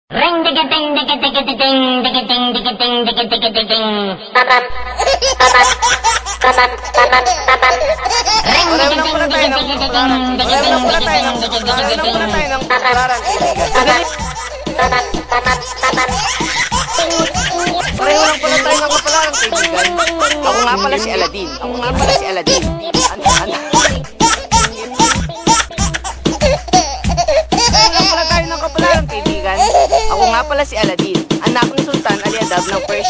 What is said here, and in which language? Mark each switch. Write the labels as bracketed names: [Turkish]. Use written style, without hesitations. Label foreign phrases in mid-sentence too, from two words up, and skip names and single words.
[Filipino] Ring digga ding digga digga ding digga ding digga ding digga digga ding. Ring digga ding digga digga ding digga ding digga ding digga digga ding. Pareho lang pala tayo ng kapalaran, kaibigan. Ako nga pala si Aladdin. Ako nga pala si Aladdin, anak ni Sultan Aliadab ng Persia.